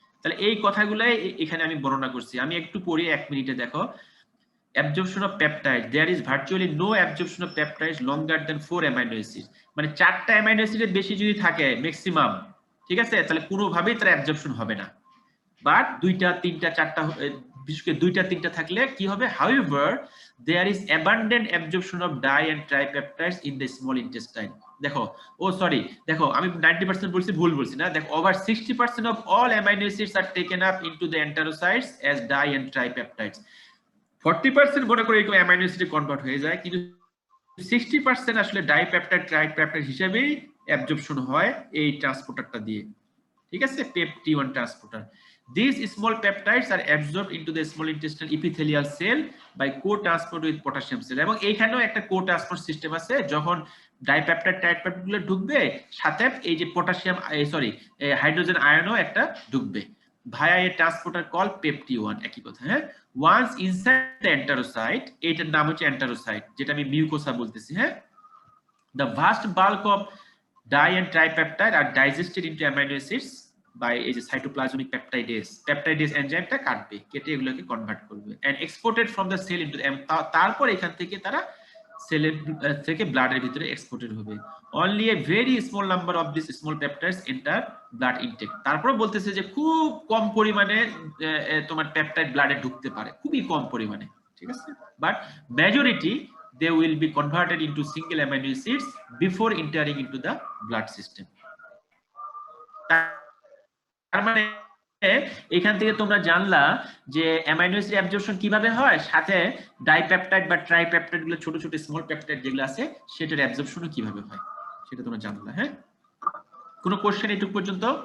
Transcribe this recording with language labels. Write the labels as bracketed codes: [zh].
[bn] তাহলে এই কথাগুলাই এখানে আমি বর্ণনা করছি। আমি একটু পরে 1 মিনিটে দেখো, [en] absorption of peptide, there is virtually no absorption of peptides longer than 4 amino acids, [bn] মানে 4টা অ্যামাইনো অ্যাসিডের বেশি যদি থাকে ম্যাক্সিমাম, ঠিক আছে, তাহলে কোনোভাবেই তার অ্যাবজর্পশন হবে না। বাট 2টা 3টা 4টা বিশেষ করে 2টা 3টা থাকলে কি হবে? [en] however there is abundant absorption of di and tripeptides in the small intestine. [bn] দেখো, ও সরি, দেখো আমি 90% বলছি, ভুল বলছি না, দেখো [en] over 60% of all amino acids are taken up into the enterocytes as di and tripeptides. [bn] 40% মনে করে এরকম অ্যামাইনো অ্যাসিডে কনভার্ট হয়ে যায়, কিন্তু 60% আসলে ডাইপেপটাইড ট্রাইপেপটাইড হিসেবেই অ্যাবজর্পশন হয় এই ট্রান্সপোর্টারটা দিয়ে, ঠিক আছে, পেপটি1 transporter. [en] These small peptides are absorbed into the small intestinal epithelial cell by co-transport with potassium cell, [bn] এবং এইখানেও একটা co-transport সিস্টেম আছে, যখন ডাইপেপটাইড ট্রাইপেপটাইড গুলো ঢুকবে সাথে এই যে পটাশিয়াম হাইড্রোজেন আয়নও একটা ঢুকবে [en] via a transporter called pepti1, [bn] একই কথা। হ্যাঁ, [en] once inside the enterocyte, [bn] এটার নাম হচ্ছে enterocyte, যেটা আমি মিউকোসা বলতেছি। [en] হ্যাঁ, the vast bulk of di and tripeptide are digested into amino acids by a cytoplasmic peptidase [bn] এনজাইমটা কাটবে, কেটে এগুলোকে কনভার্ট করবে [en] and exported from the cell into the, [bn] তারপর এখান থেকে তারা সেলের থেকে ব্লাডের ভিতরে এক্সপোর্টেড হবে। [en] only a very small number of these small peptides enter blood intake, [bn] তারপর বলতেছে যে খুব কম পরিমাণে তোমার পেপটাইড ব্লাডে ঢুকতে পারে, খুবই কম পরিমাণে, ঠিক আছে, but majority [en] they will be converted into single amino acids before entering into the blood system. [bn] তার মানে এখান থেকে তোমরা জানলা যে অ্যামাইনো অ্যাসিড অ্যাবজর্পশন কিভাবে হয়, সাথে ডাইপেপটাইড বা ট্রাইপেপটাইড গুলো ছোট ছোট স্মল পেপটাইড যেগুলো আছে সেটার অ্যাবজর্পশনও কিভাবে হয় সেটা তোমরা জানলা। হ্যাঁ, কোনো কোশ্চেন এটুকু পর্যন্ত?